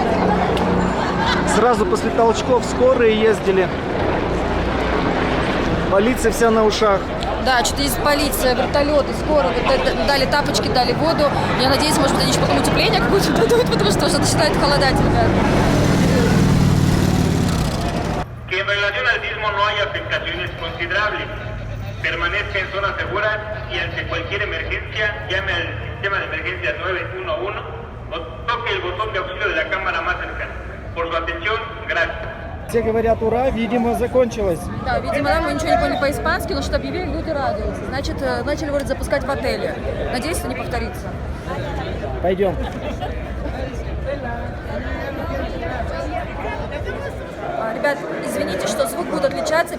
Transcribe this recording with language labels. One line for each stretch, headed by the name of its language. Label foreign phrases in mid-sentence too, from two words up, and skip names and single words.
Russian: Сразу после толчков скорые ездили. Полиция вся на ушах. Да, что-то есть полиция, вертолеты, скоро, вот дали тапочки, дали воду. Я надеюсь, может быть, они еще потом утепление какое-то дадут, потому что уже начинает холодать, ребят.
Spanish: Que en relación al sismo no hay afectaciones considerables. Permanezca en zona segura y ante cualquier emergencia llame al sistema de emergencia 911 o toque el botón de auxilio de la cámara más cercana. Por su atención, gracias.
Russian: Все говорят ура, видимо, закончилось. Да, видимо, да, мы ничего не поняли по-испански, но что объявили, люди радуются. Значит, начали, говорит, запускать в отеле. Надеюсь, это не повторится. Пойдем. Ребят, извините, что звук будет отличаться.